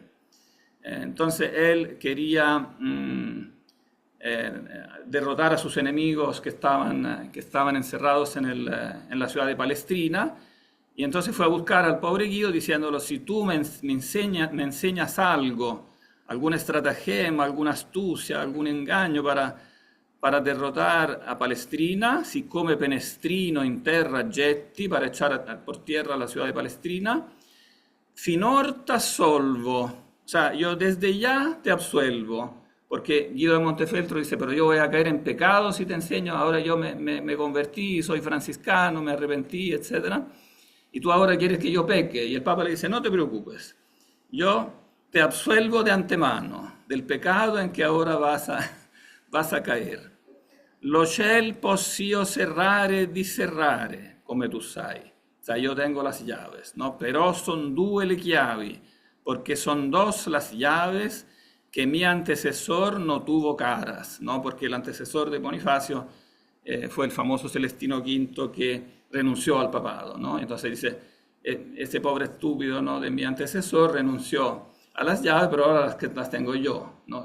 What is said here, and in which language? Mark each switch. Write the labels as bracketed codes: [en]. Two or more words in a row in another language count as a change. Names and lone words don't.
[es] Entonces él quería derrotar a sus enemigos que estaban encerrados en la ciudad de Palestrina. Y entonces fue a buscar al pobre Guido diciéndolo: si tú me enseñas algo, alguna estratagema, alguna astucia, algún engaño para derrotar a Palestrina, [it] siccome Penestrino in terra getti, [es] para echar por tierra la ciudad de Palestrina, [it] finor t'assolvo, [es] o sea, yo desde ya te absuelvo, porque Guido de Montefeltro dice: pero yo voy a caer en pecado si te enseño, ahora yo me convertí, soy franciscano, me arrepentí, etcétera. Y tú ahora quieres que yo peque. Y el Papa le dice: no te preocupes, yo te absuelvo de antemano del pecado en que ahora vas a caer. [it] Lo ciel possio serrare di serrare, come tu sai. [es] O sea, yo tengo las llaves, ¿no? Pero [it] son due le chiavi, [es] porque son dos las llaves que mi antecesor no tuvo caras, ¿no? Porque el antecesor de Bonifacio fue el famoso Celestino V, que renunció al papado, ¿no? Entonces dice: ese pobre estúpido, ¿no?, de mi antecesor renunció a las llaves, pero ahora las tengo yo, ¿no?